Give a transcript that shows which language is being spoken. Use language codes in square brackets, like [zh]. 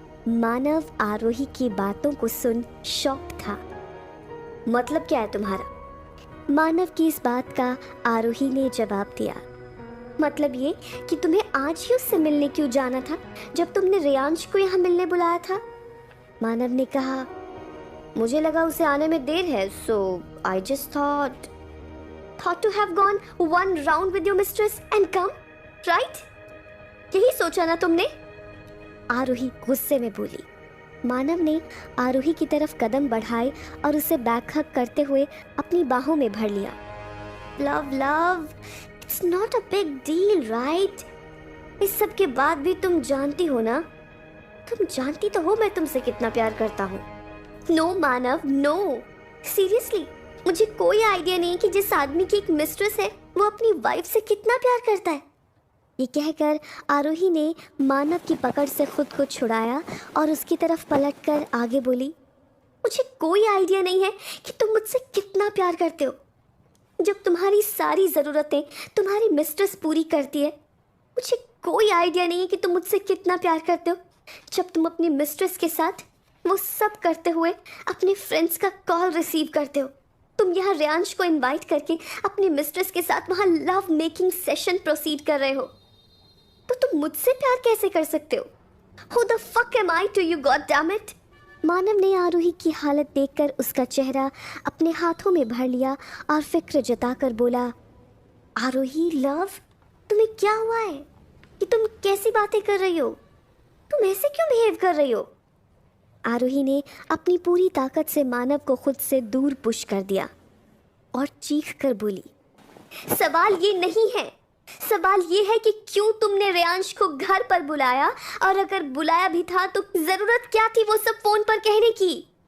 [hi] मानव आरोही की बातों को सुन शॉक था। मतलब क्या है तुम्हारा? मानव की इस बात का आरोही ने जवाब दिया, मतलब ये कि तुम्हें आज ही उससे मिलने क्यों जाना था जब तुमने रेयांश को यहाँ मिलने बुलाया था? मानव ने कहा, मुझे लगा उसे आने में देर है, [en] so I just thought to have gone one round with your mistress and come, right? [hi] यही सोचा ना तुमने? आरोही गुस्से में बोली। मानव ने आरोही की तरफ कदम बढ़ाए और उसे बैक हग करते हुए अपनी बाहों में भर लिया। [en] Love, it's not a big deal, right? [hi] इस सब के बाद भी तुम जानती हो ना? तुम जानती तो हो मैं तुमसे कितना प्यार करता हूँ। नो मानव, नो, सीरियसली मुझे कोई आइडिया नहीं कि जिस आदमी की एक मिस्ट्रेस है वो अपनी वाइफ से कितना प्यार करता है। ये कहकर आरोही ने मानव की पकड़ से खुद को छुड़ाया और उसकी तरफ पलटकर आगे बोली, मुझे कोई आइडिया नहीं है कि तुम मुझसे कितना प्यार करते हो। जब तुम्हारी सारी ज़रूरतें तुम्हारी मिस्ट्रेस पूरी करती है, मुझे कोई आइडिया नहीं है कि तुम मुझसे कितना प्यार करते हो जब तुम अपनी मिस्ट्रेस के साथ वो सब करते हुए अपने फ्रेंड्स का कॉल रिसीव करते हो। तुम यहाँ रेयांश को इनवाइट करके अपनी मिस्ट्रेस के साथ वहाँ लव मेकिंग सेशन प्रोसीड कर रहे हो, तो तुम मुझसे प्यार कैसे कर सकते हो? [en] Who the fuck am I to you, God damn it? [hi] मानव ने आरोही की हालत देखकर उसका चेहरा अपने हाथों में भर लिया और फिक्र जताकर बोला, आरोही लव, तुम्हें क्या हुआ है कि तुम कैसी बातें कर रही हो? तुम ऐसे क्यों बिहेव कर रही हो? आरोही ने अपनी पूरी ताकत से मानव को खुद से दूर पुश कर दिया और चीख कर बोली, सवाल ये नहीं है, सवाल ये है कि क्यों तुमने रेयांश को घर पर बुलाया, और अगर बुलाया भी था तो जरूरत क्या थी वो सब फोन पर कहने की?